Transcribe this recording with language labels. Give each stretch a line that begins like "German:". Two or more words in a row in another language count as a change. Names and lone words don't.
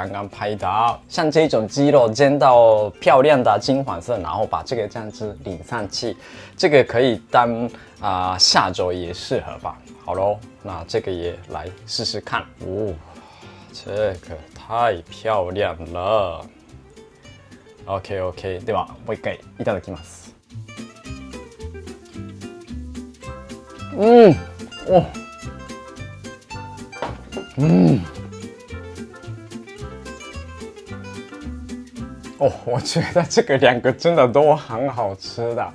Chinese: 刚拍的，像这种鸡肉煎到漂亮的金黄色，然后把这个酱汁淋上去，这个可以当下酒也适合吧。好咯，那这个也来试试看。哦，这个太漂亮了。OK，
Japanese: ではもう一回いただきます。
Chinese: 哦。我觉得这个两个真的都很好吃的。